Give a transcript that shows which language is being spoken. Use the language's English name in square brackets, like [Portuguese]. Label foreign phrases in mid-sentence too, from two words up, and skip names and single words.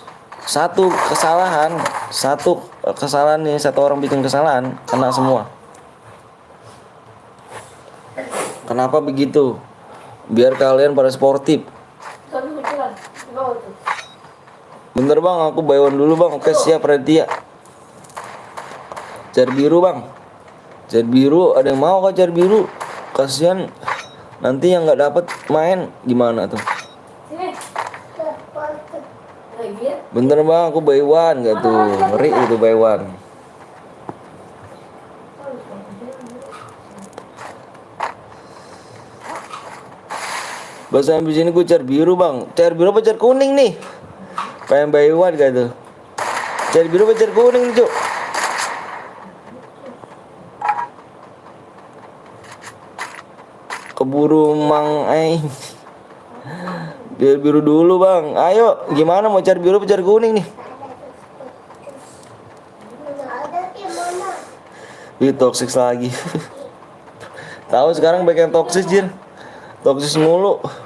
[Indonesian] Satu kesalahan nih, satu orang bikin kesalahan kena semua. Kenapa begitu? Biar kalian pada sportif. Tapi betulan. Bawa tuh. Bentar bang, aku [English] buy one [Indonesian] dulu bang. Oke siap, ready ya. Car biru bang. Car biru, ada yang mau kah car biru? Kasihan nanti yang nggak dapet main gimana tuh? Sini. Lagi ya. Bentar bang, aku [English] buy one [Indonesian] gak tuh? Ngeri itu [English] buy one. [Indonesian] Bahasa habis ini gue car biru bang. Car biru apa car kuning nih? Pengen [English] buy one [Indonesian] gak tuh? Car biru apa car kuning nih cuk? [Sundanese] Keburu mang aing. [Indonesian] Biar biru dulu bang. Ayo, gimana mau car biru apa car kuning nih? Ih, toxic lagi. Tahu sekarang banyak yang toxic jir. Toxic mulu.